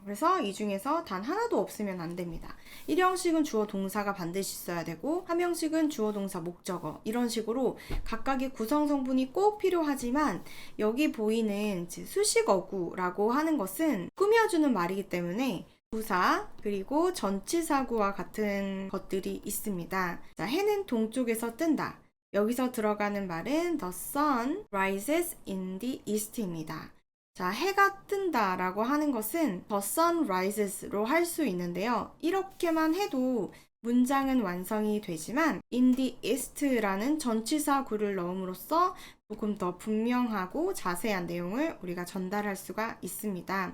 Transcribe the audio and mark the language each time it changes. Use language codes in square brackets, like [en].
[ko] 그래서 이 중에서 단 하나도 없으면 안 됩니다. 1형식은 주어 동사가 반드시 있어야 되고 3형식은 주어 동사 목적어 이런 식으로 각각의 구성 성분이 꼭 필요하지만 여기 보이는 수식어구라고 하는 것은 꾸며주는 말이기 때문에 부사 그리고 전치사구와 같은 것들이 있습니다. 자, 해는 동쪽에서 뜬다. 여기서 들어가는 말은 [en] The sun rises in the east입니다. [ko] 자, 해가 뜬다 라고 하는 것은 [en] The sun rises [ko] 로 할 수 있는데요. 이렇게만 해도 문장은 완성이 되지만 [en] in the east [ko] 라는 전치사구를 넣음으로써 조금 더 분명하고 자세한 내용을 우리가 전달할 수가 있습니다.